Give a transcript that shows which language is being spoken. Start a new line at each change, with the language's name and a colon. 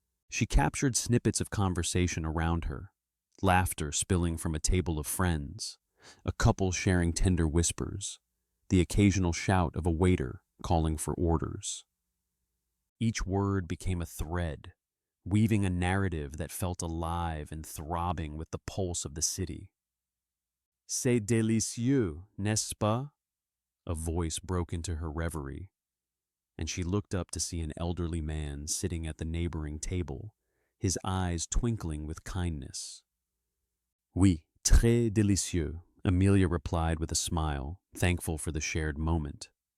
English: She captured snippets of conversation around her, laughter spilling from a table of friends, a couple sharing tender whispers, the occasional shout of a waiter calling for orders. Each word became a thread, weaving a narrative that felt alive and throbbing with the pulse of the city.
French: "C'est délicieux, n'est-ce pas?"
English: A voice broke into her reverie, and she looked up to see an elderly man sitting at the neighboring table, his eyes twinkling with kindness.
French: "Oui, très délicieux,"
English: Amelia replied with a smile, thankful for the shared moment.